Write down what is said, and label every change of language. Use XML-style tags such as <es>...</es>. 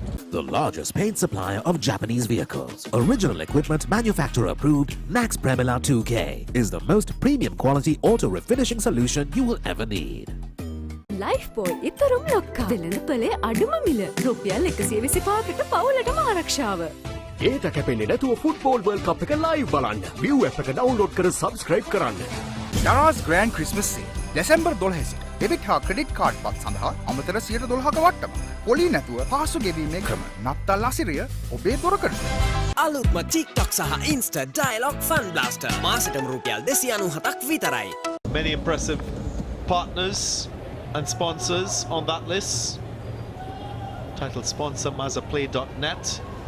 <en>The largest paint supplier of Japanese vehicles, original equipment manufacturer approved, Nax Premila 2K is the most premium quality auto refinishing solution you will ever need.</en> <si>Life boy itarum lokka velena pale aduma mila rupial 125කට පවුලටම ආරක්ෂාව. ඒට කැපෙන්නේ නැතුව football world කප් එක live බලන්න. View app එක download කර subscribe කරන්න. Darana's Grand Christmas Sale December 12 සිට debit හා ක්‍රෙඩිට් කාඩ් පත් සඳහා අමතර 12%ක වට්ටම. පොලි නැතුව පාසු ගෙවීමේ ක්‍රම. නත්තල් අසිරිය ඔබේ දොරකඩ. අලුත්ම TikTok සහ Insta Dialogue Fun Blaster මාසෙටම රුපියල් 297ක් විතරයි.</si> <en>Many impressive partners and sponsors on that list. Title sponsor Mazaplay.net.</en>